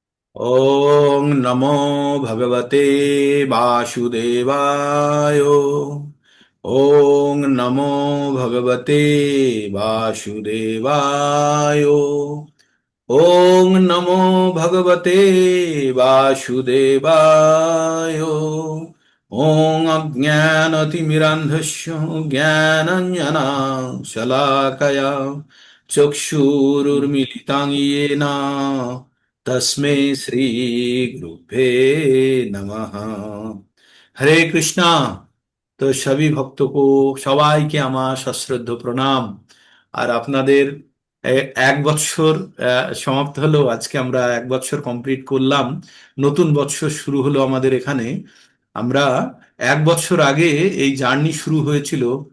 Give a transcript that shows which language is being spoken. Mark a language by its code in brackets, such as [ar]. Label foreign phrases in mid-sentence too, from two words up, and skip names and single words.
[sa] ওং নমো ভগবতে বাসুদেবায়। ওং নমো ভগবতে বাসুদেবায়। ওং নমো ভগবতে বাসুদেবায়। ওং অজ্ঞানতিমিরান্ধস্য জ্ঞানাঞ্জনা শলাকয়া চক্ষুরুর্মিলিতাং येन तस्मै श्री गुरुभ्ये नमः। हरे कृष्णा। [bn] তো সবই ভক্তকে সবাইকে আমার সশ্রদ্ধ প্রণাম। আর আপনাদের এক বৎসর সমাপ্ত হলো, আজকে আমরা এক বৎসর কমপ্লিট করলাম। নতুন বৎসর শুরু হলো আমাদের এখানে। আমরা এক বৎসর আগে এই জার্নি শুরু হয়েছিল।